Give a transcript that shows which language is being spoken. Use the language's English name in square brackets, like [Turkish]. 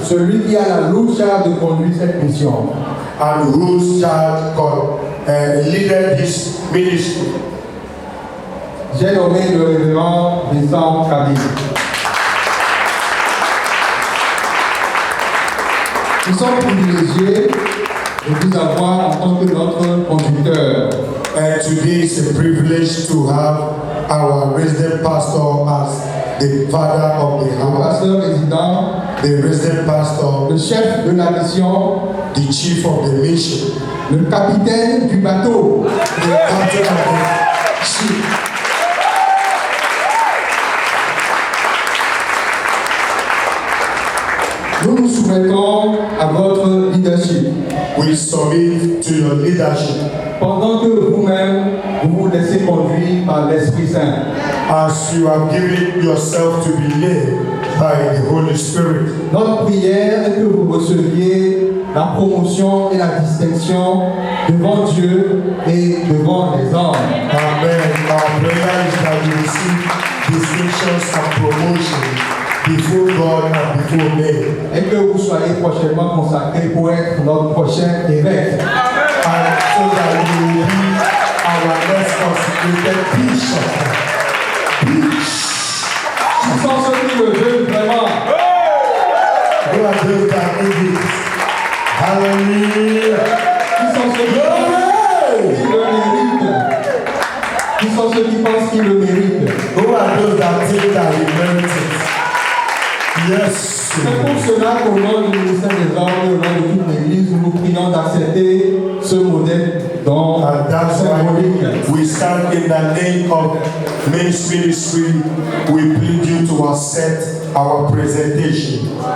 [French] Celui qui a la lourde charge de conduire cette mission. [English] And whose charge leaded this ministry. [French] J'ai nommé le révérend Vincent Kabi. Nous sommes privilégiés de vous avoir en tant que notre conducteur. [English] And today is a privilege to have our resident pastor as the father of the [French] Le [English] house, [French] pasteur résident, [English] the resident pastor, [French] le chef de la mission, [English] the chief of the mission, [French] le capitaine du bateau. [English] the captain of the ship. [French] Nous nous soumettons à votre leadership. [English] We submit to your leadership [French] Pendant que vous-même, vous vous laissez conduire par l'Esprit Saint. [English] as you have given yourself to be led by the Holy Spirit. [French] Notre prière est que vous receviez la promotion et la distinction devant Dieu et devant les hommes. Amen. [English] Our prayer is that you receive distinctions and promotion before God and before men. [French] Et que vous soyez prochainement consacrés pour être notre prochain évêque. [English] And so that you will be our next consecrated bishop. [French] Qui sont ceux qui le veulent vraiment? [English] Who are those that need it? Hallelujah. [French] Qui sont ceux qui le méritent? Qui sont ceux qui pensent qu'ils le méritent? [English] Who are those that think that he merits it? Yes. [French] C'est pour cela qu'au nom du ministère des Hommes et au nom de toute l'Église, nous prions d'accepter ce modèle dont [English] And that's why we stand in the name of Men's Ministry. We plead you to accept our presentation.